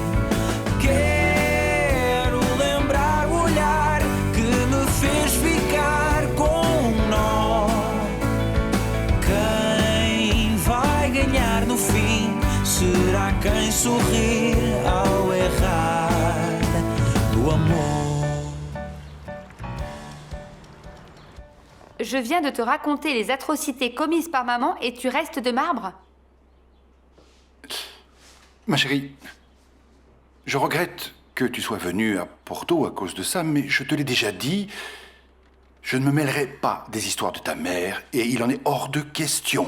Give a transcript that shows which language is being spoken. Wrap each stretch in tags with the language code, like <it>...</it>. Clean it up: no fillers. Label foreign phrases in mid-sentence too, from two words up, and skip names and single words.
<pt>Quero lembrar o olhar que me fez ficar com um nó. Quem vai ganhar no fim será quem sorrir ao errar no amor.</pt> <fr>Je viens de te raconter les atrocités commises par maman et tu restes de marbre? Ma chérie, je regrette que tu sois venue à Porto à cause de ça, mais je te l'ai déjà dit, je ne me mêlerai pas des histoires de ta mère et il en est hors de question.</fr>